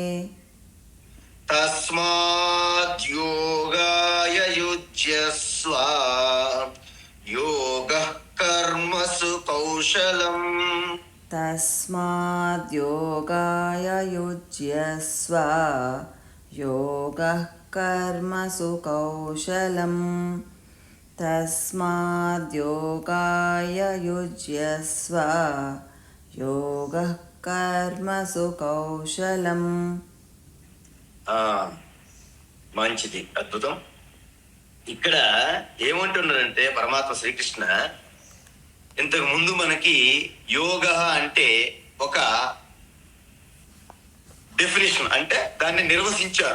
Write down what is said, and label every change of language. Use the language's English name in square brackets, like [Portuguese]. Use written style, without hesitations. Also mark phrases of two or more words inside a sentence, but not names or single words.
[Sanskrit] తస్మాత్ యోగాయ యుజ్యస్వ, యోగః కర్మసు కౌశలం, తస్మాద్ యోగాయ యుజ్యస్వ, योगः कर्मसु कौशलं तस्माद्योगाय युज्यस्व योगः कर्मसु कौशलम्. [Telugu] ఆ మంచిది, అద్భుతం. ఇక్కడ ఏమంటున్నారంటే పరమాత్మ శ్రీకృష్ణ, ఇంతకు ముందు మనకి యోగ అంటే ఒక డెఫినేషన్, అంటే దాన్ని నిర్వచించారు.